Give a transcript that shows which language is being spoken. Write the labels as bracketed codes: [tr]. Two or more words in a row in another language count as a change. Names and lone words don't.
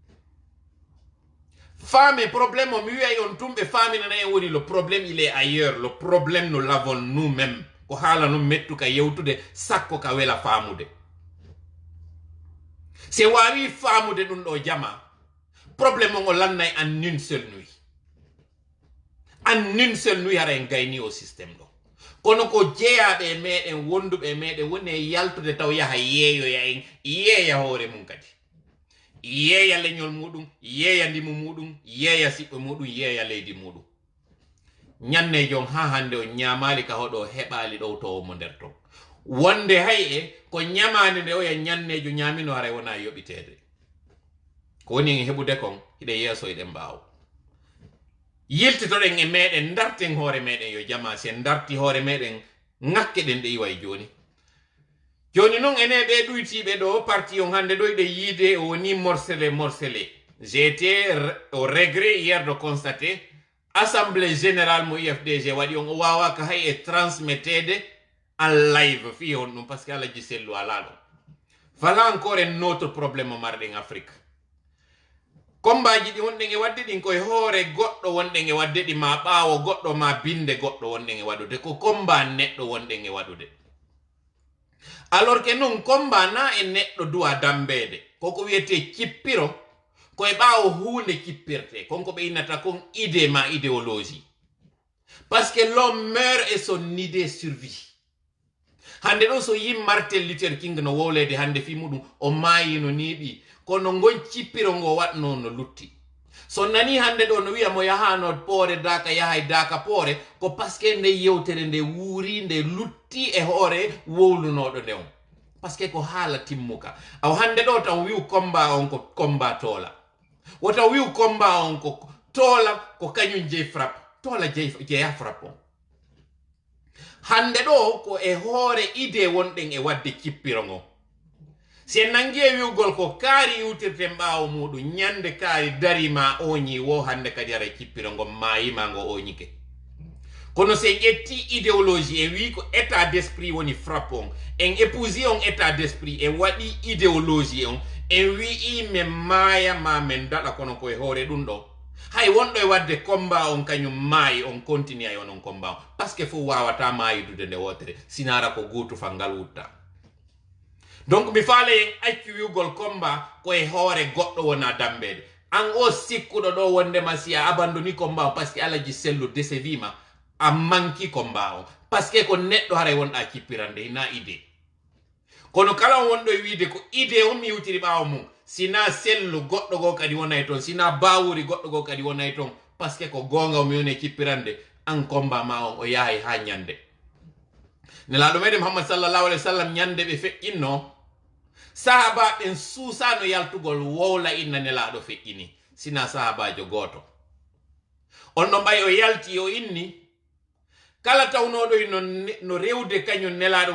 [fr] femme problème [ff] o mi wiyay on tumɓe faminana en woni [fr] le problème il est ailleurs le problème nous l'avons nous-mêmes [ff] ko haala non mettuka yewtude sakko ka wela faamude se wawi faamude ɗum ɗo jama problème o lannay [fr] en une seule nuit en une seule nuit [ff] hara en gayni o système ɗo kono ko jeeyaɓe e meɗen wonduɓe e meɗen woni e yaltude taw yaha yeeyoya en yeeya hoore mum kadi yeeya leñol muɗum yeeya ndimu muɗum yeeya siɓɓe muɗum yeeya leydi muɗum ñanne jon ha hande o ñamali ka hoɗo heɓali ɗow to mo nder ton wonde hay e ko ñamande nde oya ñannejo ñamino haray wona yoɓitede ko woni en heɓude kon hiɗe yeeso eɗen mbaw yiltitoɗen e meɗen darten hoore meɗen yo jama sen darti hoore meɗen ŋakke ɗen ɗe iway joni joni noon ene ɓe ɗuytiɓe ɗo parti on hande ɗo ɗe yiide o woni morcelé [fr] j'ai été au regret hier de constater assemblée générale [ff] mo IFDG waɗi on o wawaka hay e transmettede en live fi on ɗum [fr] par ce que [ff] alaji sellu ala ɗon [fr] voilà encore un autre probléme [ff] o marɗen Afrique kombaji ɗi wonɗen e wadde ɗin koye hoore goɗɗo wonɗen e wadde ɗi ma ɓaawo goɗɗo ma binde goɗɗo wonɗen e waɗude ko combat neɗɗo wonɗen e waɗude [fr] alors que [ff] non combat na e neɗɗo duwa dambede koko wiyete cippiro koye ɓaawo hunde cippirte konko ɓe innata kon idée ma idéologie [fr] parce que l'homme meurt et son idée survit [ff] hande ɗo so yi Martin Luther King no wowlede hande fi muɗum o maayino niɓi kono ngon cippiro ngo watno no lutti so nani hande ɗo no wiya mo yahano poore daka yahay daka poore ko [fr] parce que [ff] nde yewtere nde wuuri nde lutti e hoore wowlunoɗo nde on [fr] parce que [ff] ko haala timmuka aw hande ɗo taw wiw combat on ko combat toola wotaw wiw combat on ko toola ko kañum jeyi frappe toola jeeya frappe on hande ɗo ko e hoore idée wonɗen e wadde cippiro ngo si nangi e wiwgol ko kaari iwtirte ɓaawo muɗum ñande kaari darima oñi wo hande kadi ara cippiro ngo mayima ngo oñike kono se ƴetti idéologie en wi ko [fr] état d'esprit [ff] woni frappe on en épousi on [fr] état d'esprit [ff] en waɗi idéologie on en wi'i min maaya ma min daɗa kono koye hoore ɗum ɗo hay wonɗo e wadde combat on kañum maayi [fr] on continue [ff] ay onon combat on [fr] par ce que [ff] fof wawata mayidude nde wotere sinara ko guutu fa ngal wutta donc mi faala en accu wiwgol combat koye hoore goɗɗo wona dambede an o sikkuɗo ɗo wondema si a abandoni combat on [fr] par ce que [ff] alaji sellu desevima a manki combat on [fr] par ce que [ff] ko neɗɗo haray wonɗa cippirande hina idée kono kala on wonɗo e wiide ko idée on mi yewtiri ɓaawo mum sina sellu goɗɗo go kadi wonay toon sina bawuri goɗɗo go kadi wonay toon [fr] par ce que [ff] ko gonga o mi woni cippirande an combat ma on o yahay ha ñande nelaɗo meɗen Muhammad [ar] صلى الله عليه وسلم [ff] ñande ɓe feƴƴinno sahaba ɓen suusano yaltugol wowla inna nelaɗo feƴƴini sina sahabajo goto on ɗon ɓay o yalti o inni kala tawnoɗo no rewde kañum nelaɗo